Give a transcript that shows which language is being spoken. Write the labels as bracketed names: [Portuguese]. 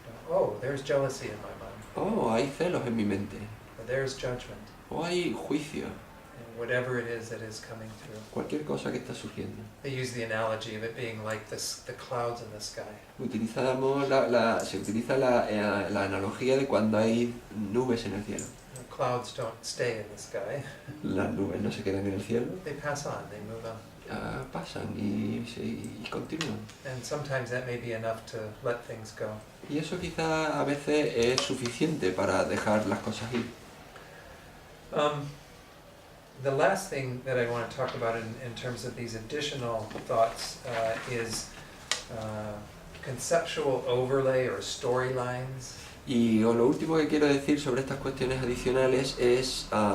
[English] Oh, there's jealousy in my mind. [Spanish] Oh, hay celos en mi mente. [English] Or there's judgment. [Spanish] O hay juicio. [English] And whatever it is that is coming through. [Spanish] Cualquier cosa que está surgiendo. [English] They use the analogy of it being like the clouds in the sky. [Spanish] Se utiliza la analogía de cuando hay nubes en el cielo. [English] The clouds don't stay in the sky. [Spanish] Las nubes no se quedan en el cielo, [English] They pass on, they move on. [Spanish] pasan y continúan. [English] And sometimes that may be enough to let things go. [Spanish] Y eso quizá a veces es suficiente para dejar las cosas ir. [English] The last thing that I want to talk about in terms of these additional thoughts is conceptual overlay or storylines. [Spanish] Y lo último que quiero decir sobre estas cuestiones adicionales es